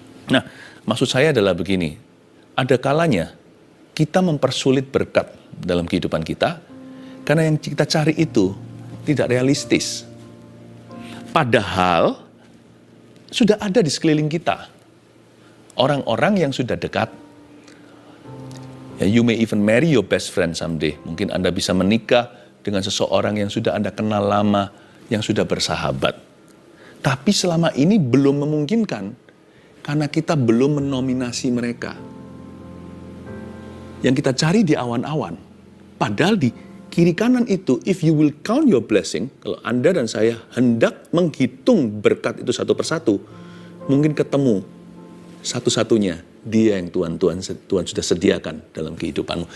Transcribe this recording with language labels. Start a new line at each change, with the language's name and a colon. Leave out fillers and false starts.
Indonesian: Nah, maksud saya adalah begini, ada kalanya kita mempersulit berkat dalam kehidupan kita, karena yang kita cari itu tidak realistis. Padahal sudah ada di sekeliling kita orang-orang yang sudah dekat.
English: Ya, you may even marry your best friend someday.
Indonesian: Mungkin Anda bisa menikah dengan seseorang yang sudah Anda kenal lama, yang sudah bersahabat. Tapi selama ini belum memungkinkan, karena kita belum menominasi mereka. Yang kita cari di awan-awan. Padahal di kiri kanan itu,
English: if you will count your blessing,
Indonesian: kalau Anda dan saya hendak menghitung berkat itu satu persatu, mungkin ketemu satu-satunya dia yang Tuhan sudah sediakan dalam kehidupanmu.